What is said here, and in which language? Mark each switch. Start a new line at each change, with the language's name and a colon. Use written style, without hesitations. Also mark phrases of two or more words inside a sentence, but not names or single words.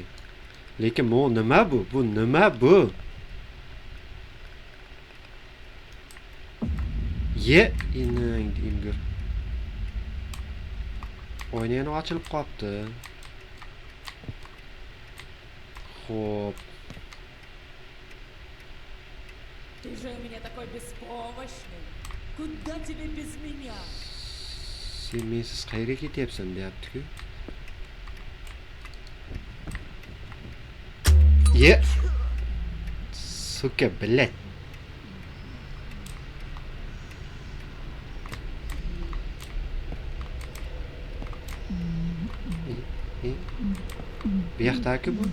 Uzbek: Lekin bu nima bu? Bu nima bu? Ye, inang Dimgir. O'yin yana ochilib qopti. Xo'p.
Russian: Ты же у меня такой беспомощный. Куда тебе без меня?
Uzbek: Sen mensiz qayerga ketyapsan deyapti-ku. Ye.
Russian: Сука, блядь.
Uzbek: Bu yoqda-ku bu.